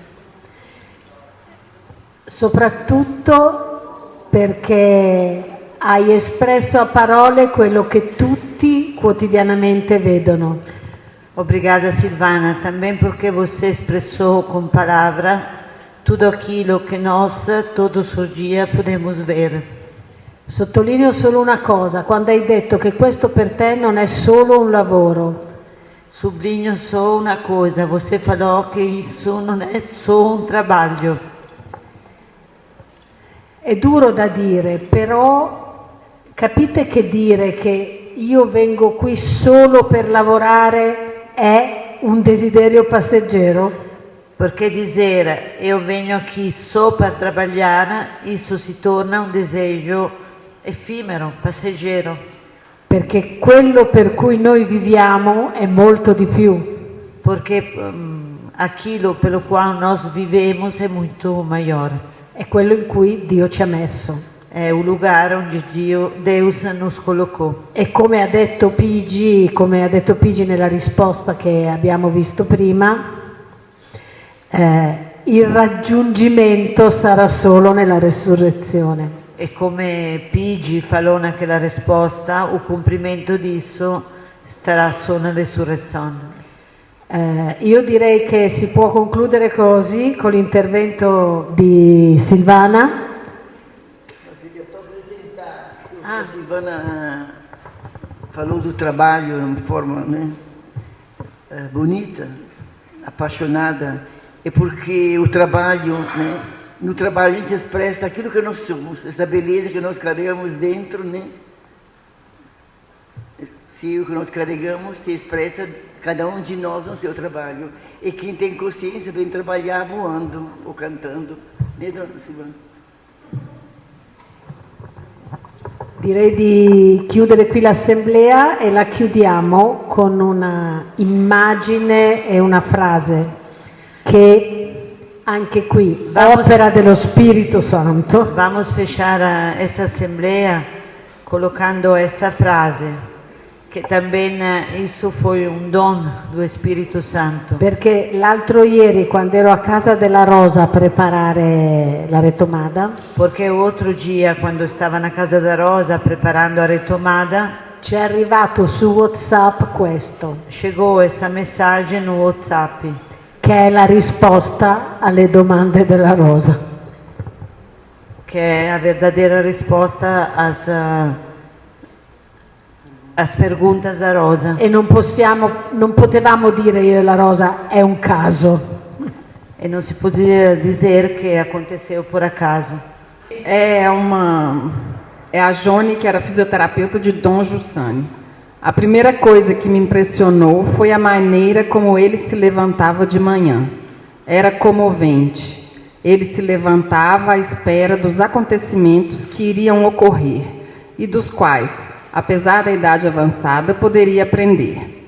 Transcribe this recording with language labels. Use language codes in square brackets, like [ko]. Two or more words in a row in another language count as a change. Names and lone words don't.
[it] Soprattutto perché hai espresso a parole quello che tutti quotidianamente vedono. [pt] Obrigada, Silvana, também porque você expressou com palavra tudo aquilo que nós todos os dias podemos ver. [it] Sottolineo solo una cosa, quando hai detto che questo per te non è solo un lavoro. [pt] Sublinho só uma coisa, você falou que isso não é só um trabalho. [it] È duro da dire, però capite che dire che io vengo qui solo per lavorare è un desiderio passeggero? [pt] Perché dizer eu venho aqui só para trabalhar, isso se torna un desejo [it] effimero, passeggero. Perché quello per cui noi viviamo è molto di più. [pt] Perché aquilo pelo qual nós vivemos é muito maior. [it] È quello in cui Dio ci ha messo. [pt] È un lugar onde Deus nos colocou. [it] E come ha detto Pigi nella risposta che abbiamo visto prima, il raggiungimento sarà solo nella resurrezione. [pt] E come Pigi falou naquela risposta, o cumprimento disso [it] starà solo nella resurrezione. Io direi che si può concludere così con l'intervento di Silvana. [pt] A Silvana falou do trabalho de uma forma, né, bonita, apaixonada, é porque o trabalho, né, no trabalho a gente expressa aquilo que nós somos, essa beleza que nós carregamos dentro, né? Se o que nós carregamos se expressa cada um de nós no seu trabalho. E quem tem consciência vem trabalhar voando ou cantando, né, dona Silvana? [it] Direi di chiudere qui l'assemblea e la chiudiamo con una immagine e una frase che anche qui, opera dello Spirito Santo. [pt] Vamos fechar essa assembleia colocando essa frase, che também isso foi un don do Spirito Santo. [it] Perché l'altro ieri, quando ero a casa della Rosa a preparare la retomada, [pt] perché outro dia, quando stava na casa da Rosa preparando a retomada, [it] ci è arrivato su WhatsApp questo. [pt] Chegou essa mensagem no WhatsApp, [it] che è la risposta alle domande della Rosa. Che è [pt] a verdadeira risposta às perguntas da Rosa. [it] E non potevamo dire io e la Rosa è un caso. [pt] E [it] non si poteva [pt] dizer che aconteceu por acaso. É a Jone, que era fisioterapeuta de Dom Jussani. A primeira coisa que me impressionou foi a maneira como ele se levantava de manhã. Era comovente. Ele se levantava à espera dos acontecimentos que iriam ocorrer e dos quais, apesar da idade avançada, poderia aprender.